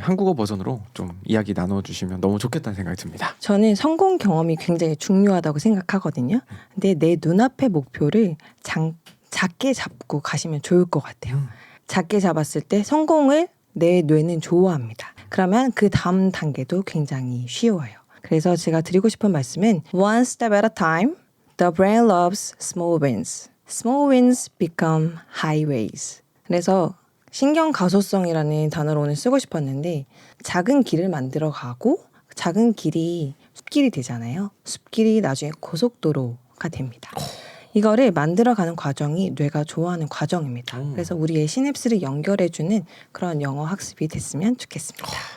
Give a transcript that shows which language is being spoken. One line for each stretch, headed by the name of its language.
Korean: 한국어 버전으로 좀 이야기 나눠주시면 너무 좋겠다는 생각이 듭니다. 저는 성공 경험이 굉장히 중요하다고 생각하거든요. 근데 내 눈앞의 목표를 작게 잡고 가시면 좋을 것 같아요. 작게 잡았을 때 성공을 내 뇌는 좋아합니다. 그러면 그 다음 단계도 굉장히 쉬워요. 그래서 제가 드리고 싶은 말씀은
English: One step at a time, the brain loves small wins. Small wins become highways.
Korean: 그래서 신경 가소성이라는 단어를 오늘 쓰고 싶었는데 작은 길을 만들어 가고 작은 길이 숲길이 되잖아요. 숲길이 나중에 고속도로가 됩니다. 이거를 만들어가는 과정이 뇌가 좋아하는 과정입니다. 그래서 우리의 시냅스를 연결해주는 그런 영어 학습이 됐으면 좋겠습니다.